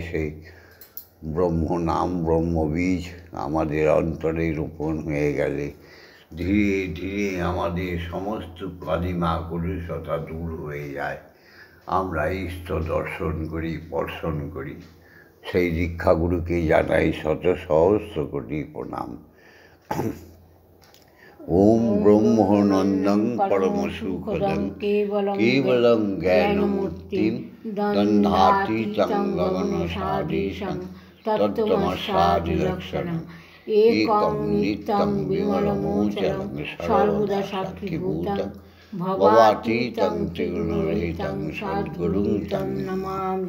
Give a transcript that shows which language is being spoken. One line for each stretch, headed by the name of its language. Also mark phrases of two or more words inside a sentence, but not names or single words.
Bangla: সেই ব্রহ্ম নাম ব্রহ্মবীজ আমাদের অন্তরে রোপণ হয়ে গেলে ধীরে ধীরে আমাদের সমস্ত কালিমা কলুষতা দূর হয়ে যায়। আমরা ইষ্ট দর্শন করি, স্পর্শন করি। সেই দীক্ষাগুরুকে জানাই শত সহস্র কোটি প্রণাম।
Sanskrit: ওম ব্রহ্মনন্দং পরমসুখদং কেবলং জ্ঞানমূর্তিম দন্ধাতীতং গগনসাদীশং তত্ত্বমস্যাদিলক্ষণम् একং নিত্যং বিমলমোচনং সর্বদা সাক্ষীভূতং ভবাতীतं ত্রিগুণরহিतं সদ্গুরুং तं নমামি।